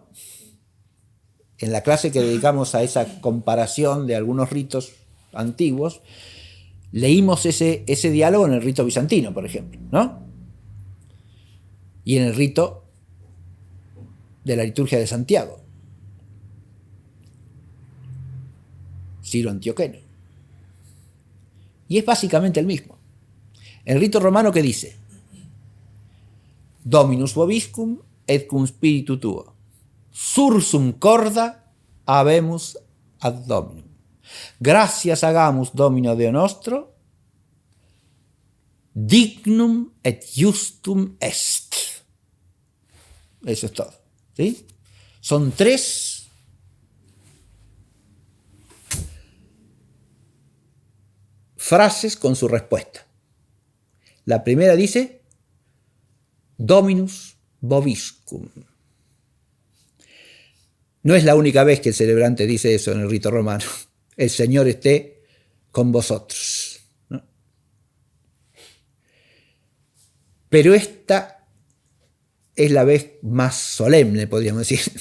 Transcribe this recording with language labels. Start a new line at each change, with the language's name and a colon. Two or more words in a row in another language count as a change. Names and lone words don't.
Spanish: En la clase que dedicamos a esa comparación de algunos ritos antiguos, leímos ese diálogo en el rito bizantino, por ejemplo, ¿no? Y en el rito de la liturgia de Santiago, Ciro Antioqueno. Y es básicamente el mismo. El rito romano que dice:
Latin: Dominus vobiscum et cum spiritu tuo, sursum corda habemus ad Dominum. Gracias hagamus Domino Deo nostro, dignum et justum est.
Spanish: Eso es todo. ¿Sí? Son tres frases con su respuesta. La primera dice:
Latin: Dominus vobiscum.
Spanish: No es la única vez que el celebrante dice eso en el rito romano. El Señor esté con vosotros, ¿no? Pero esta es la vez más solemne, podríamos decir.